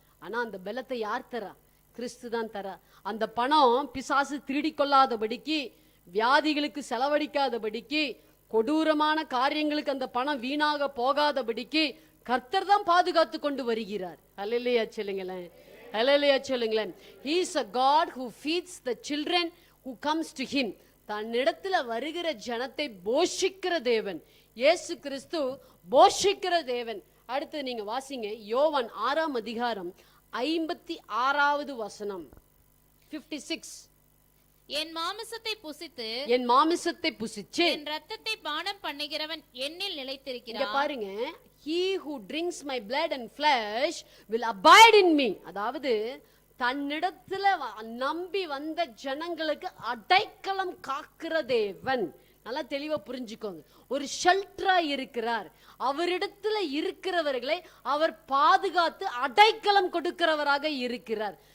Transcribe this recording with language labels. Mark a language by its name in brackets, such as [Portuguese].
[Tamil] ஆனா அந்த பலத்தை யார் தரா? கிறிஸ்து தான் தரா. அந்த பணம் பிசாசு திருடி கொள்ளாதபடிக்கு, வியாதிகளுக்கு செலவழிக்காதபடிக்கு, கொடூரமான காரியங்களுக்கு அந்த பணம் வீணாக போகாதபடிக்கு கர்த்தர் தான் பாதுகாத்து கொண்டு வருகிறார். அல்லேலூயா சொல்லுங்களேன், அல்லேலூயா சொல்லுங்களேன். [English] He is a God who feeds the children who comes to him. [Tamil] தன்னிடத்துல வருகிற ஜனத்தை போஷிக்கிற தேவன் இயேசு கிறிஸ்து, போஷிக்கிற தேவன். அடுத்து நீங்க வாசிங்க யோவான் 6ஆம் அதிகாரம் 56வது வசனம். 56. என் மாமிசத்தை புசித்து என் மாமிசத்தை புசிச்சு என் ரத்தத்தை பானம் பண்ணுகிறவன் என்னில் இங்க நிலைத்திருக்கிறான். [English] பாருங்க, he who drinks my blood and flesh will abide in me. [Tamil] அதாவது தன்னிடத்துல நம்பி வந்த ஜனங்களுக்கு அடைக்கலம் காக்கிற தேவன். நல்லா தெளிவா புரிஞ்சுக்கோங்க. ஒரு ஷெல்டரா இருக்கிறார். அவரிடத்துல இருக்கிறவர்களை அவர் பாதுகாத்து அடைக்கலம் கொடுக்கிறவராக இருக்கிறார்.